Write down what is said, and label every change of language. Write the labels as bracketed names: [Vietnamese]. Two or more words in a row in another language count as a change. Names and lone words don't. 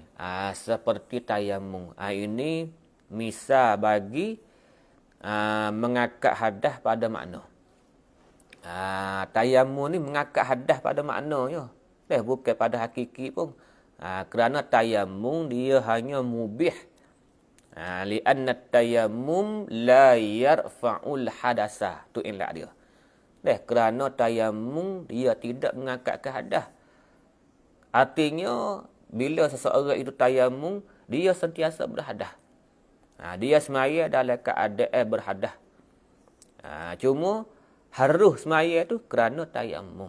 [Malay] Seperti tayamum. Ini misal bagi mengakad hadas pada makna. Tayamum ni mengakad hadas pada maknanya. Bukan pada hakiki pun. Kerana tayamum dia hanya mubih. [Arabic] Lianna tayamum la yarfa'ul hadasa. [Malay] Tu ilak dia. Kerana tayamum dia tidak mengangkatkan hadas. Artinya bila seseorang itu tayamum, dia sentiasa berhadas. Dia semaya dalam keadaan berhadas. Cuma harus semaya tu kerana tayamum.